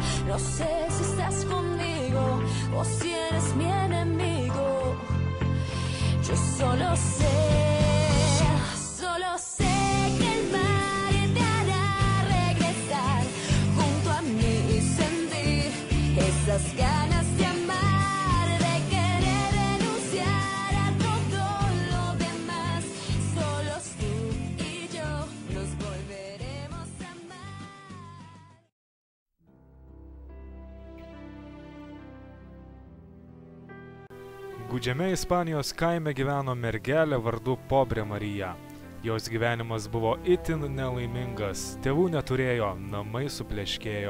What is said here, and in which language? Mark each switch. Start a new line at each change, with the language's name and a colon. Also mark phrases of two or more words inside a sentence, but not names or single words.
Spanish: No sé si estás conmigo o si eres mi enemigo, yo solo sé que el mar te hará regresar junto a mí y sentir esas ganas de amar, de querer renunciar a todo lo demás. Solos tú y yo nos volveremos a amar.
Lithuanian: Gūdžiame Ispanijos kaime gyveno mergelė vardu Pobre Marija. Jos gyvenimas buvo itin nelaimingas, tėvų neturėjo, namai supleškėjo.